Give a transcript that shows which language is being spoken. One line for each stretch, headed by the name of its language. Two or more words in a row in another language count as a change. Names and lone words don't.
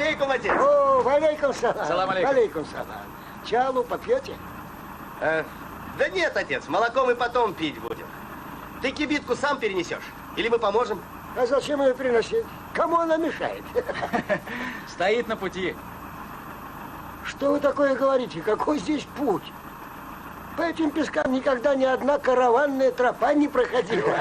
Russian: отец.
Arabic: О, وعليكم السلام. السلام عليكم. وعليكم السلام.
Russian: Чалу попьете? Да нет, отец, молоко мы потом пить будем. Ты кибитку сам перенесешь? Или мы поможем? А зачем ее приносить? Кому она мешает? Стоит на пути. Что вы такое говорите? Какой здесь путь? По этим пескам никогда ни одна караванная тропа не проходила.